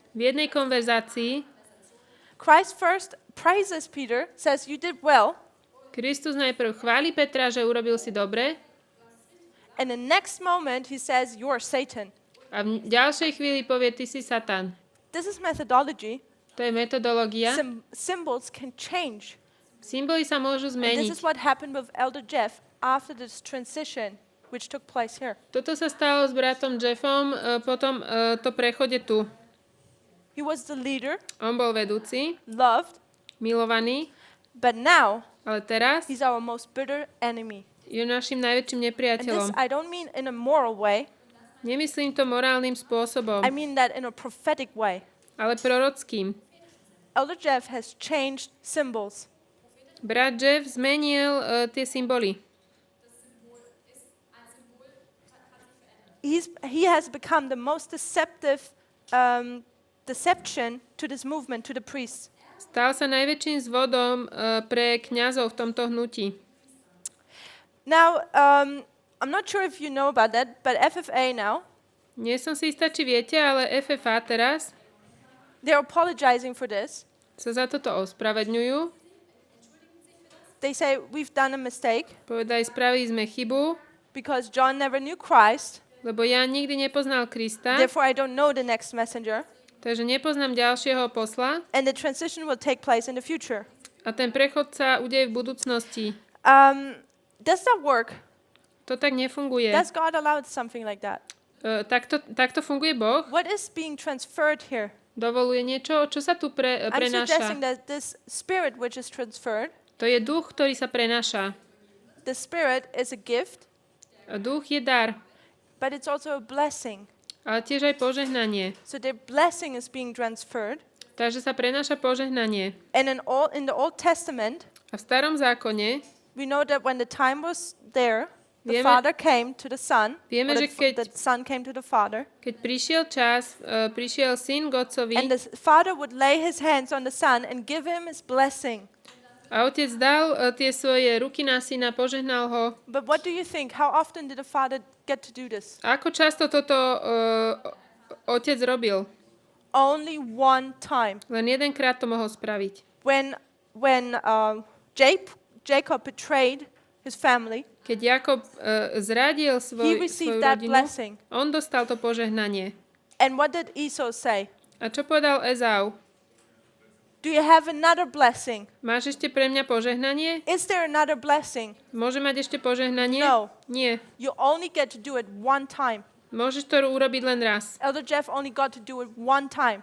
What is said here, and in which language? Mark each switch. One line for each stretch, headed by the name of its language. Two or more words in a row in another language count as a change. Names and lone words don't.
Slovak: v jednej konverzácii,
English: Christ first praises Peter, says, you did well,
Slovak: Kristus najprv chváli Petra, že urobil si dobre,
English: and the next moment he says, you're Satan.
Slovak: a v ďalšej chvíli povie, ty si Satan.
English: This is methodology.
Slovak: To je metodológia.
English: Symbols can change.
Slovak: Symboly sa môžu
English: And this
Slovak: zmeniť.
English: is what happened with Elder Jeff after this transition, which took place here.
Slovak: Toto sa stalo s bratom Jeffom, potom to prechode tu.
English: He was the leader,
Slovak: On bol vedúci,
English: loved,
Slovak: milovaný,
English: but now
Slovak: ale teraz
English: he's our most bitter enemy.
Slovak: je našim najväčším
English: And this
Slovak: nepriateľom.
English: I don't mean in a moral way.
Slovak: Nemyslím to morálnym spôsobom,
English: I mean that in a prophetic way.
Slovak: ale prorockým.
English: Elder Jeff has changed symbols.
Slovak: Brat Jeff zmenil tie symboly.
English: He has become the most deceptive deception to this movement, to the priests.
Slovak: Stal sa najväčším zvodom pre kňazov v tomto hnutí.
English: Now, I'm not sure if you know about that, but FFA now,
Slovak: Nie som si istá, či viete, ale FFA teraz
English: they're apologizing for this.
Slovak: sa za toto ospravedňujú.
English: They say we've done a mistake
Slovak: Povedali, spravili sme chybu,
English: because John never knew Christ.
Slovak: lebo ja nikdy nepoznal Krista,
English: Therefore, I don't know the next messenger.
Slovak: takže nepoznám ďalšieho posla
English: And the transition will take place in the future.
Slovak: a ten prechod sa udeje v budúcnosti.
English: Does that work?
Slovak: To tak nefunguje.
English: Does God allow something like that?
Slovak: Takto funguje Boh?
English: What is being transferred here?
Slovak: Dovoluje niečo, čo sa tu
English: I'm
Slovak: prenáša.
English: suggesting that this spirit which is transferred,
Slovak: To je duch, ktorý sa prenáša.
English: the spirit is a gift,
Slovak: Duch je dar,
English: but it's also a blessing.
Slovak: ale tiež aj požehnanie.
English: So the blessing is being transferred.
Slovak: Takže sa prenáša požehnanie.
English: And in the Old Testament,
Slovak: A v starom zákone
English: we know that when the time was there, the
Slovak: Vieme-
English: Father came to the Son,
Slovak: Vieme,
English: or
Slovak: že
English: the Son came to the Father,
Slovak: keď prišiel čas, prišiel syn k otcovi
English: and the Father would lay his hands on the Son and give him his blessing.
Slovak: a otec dal tie svoje ruky na syna, požehnal ho.
English: But what do you think? How often did the Father get to do this?
Slovak: A ako často toto otec robil?
English: Only one time.
Slovak: Len jedenkrát to mohol spraviť.
English: When Jacob betrayed his family,
Slovak: Keď Jakob zradil
English: he
Slovak: svoju
English: received that
Slovak: rodinu,
English: blessing.
Slovak: on dostal to požehnanie.
English: And what did Esau say?
Slovak: A čo povedal Ezau?
English: Do you have another blessing?
Slovak: Máš ešte pre mňa požehnanie?
English: Is there another blessing?
Slovak: Môže mať ešte požehnanie?
English: No.
Slovak: Nie.
English: You only get to do it one time.
Slovak: Môžeš to urobiť len raz.
English: Elder Jeff only got to do it one time.